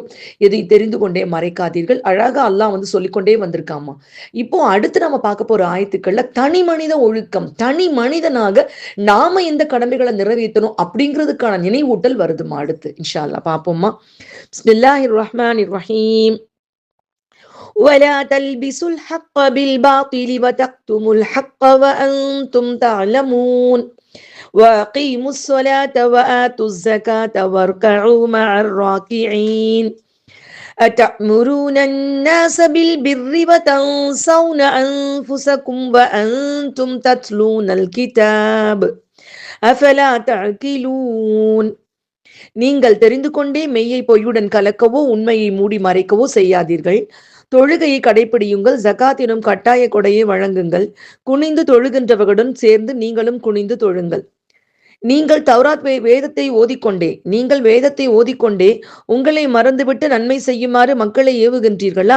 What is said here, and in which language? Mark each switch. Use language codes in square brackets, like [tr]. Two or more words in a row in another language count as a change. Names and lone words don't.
[ta] எதை தெரிந்து கொண்டே மறைக்காதீர்கள். அழகா அல்லாஹ் சொல்லிக்கொண்டே வந்திருக்காமா. இப்போ அடுத்து நம்ம பார்க்க போற ஆயத்துக்கள்ல தனி மனித ஒழுக்கம், தனி மனிதனாக நாம எந்த கடமைகளை நிறைவேற்றணும் அப்படிங்கிறதுக்கான நினைவூட்டல் வருதுமா. அடுத்து [ar] إن شاء الله [ta] பார்ப்போம்மா. [ar] بسم الله الرحمن الرحيم. ولا تلبسوا الحق بالباطل وتكتموا الحق وأنتم تعلمون وأقيموا الصلاة وآتوا الزكاة واركعوا مع الراكعين أتأمرون الناس بالبر وتنسون أنفسكم وأنتم تتلون الكتاب أفلا تعقلون. [ta] நீங்கள் தெரிந்து கொண்டே மெய்யை பொய்யுடன் கலக்கவோ உண்மையை மூடி மறைக்கவோ செய்யாதீர்கள். தொழுகையை கடைபிடியுங்கள். ஜகாத் எனும் கட்டாய கொடையை வழங்குங்கள். குனிந்து தொழுகின்றவர்களுடன் சேர்ந்து நீங்களும் குனிந்து தொழுங்கள். நீங்கள் தௌராத் வேதத்தை ஓதிக்கொண்டே உங்களை மறந்துவிட்டு நன்மை செய்யுமாறு மக்களை ஏவுகின்றீர்களா?